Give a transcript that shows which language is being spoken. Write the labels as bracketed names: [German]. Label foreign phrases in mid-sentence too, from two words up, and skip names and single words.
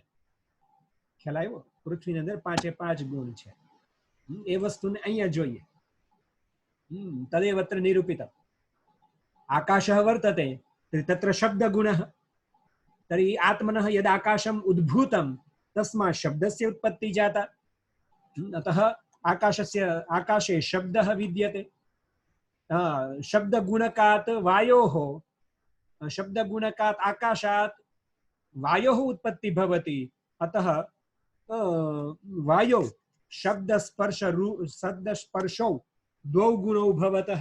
[Gujarati] ખ્યાલ આવ્યો? પૃથ્વીની અંદર 5 ગુણ છે. એ વસ્તુને અહીંયા જોઈએ. [Sanskrit] तदेवात्र निरूपितम् आकाशः वर्तते तत्र शब्द गुणः तर्हि आत्मनः यद् आकाशम् उद्भूतम् तस्मात् शब्दस्य उत्पत्ति जाता. अतः आकाशे शब्दः विद्यते. शब्दगुणकात् वायोः, शब्दगुणकात् आकाशात् वायोः उत्पत्ति भवति. अतः वायौ शब्दस्पर्शौ 2 गुणौ भवतः.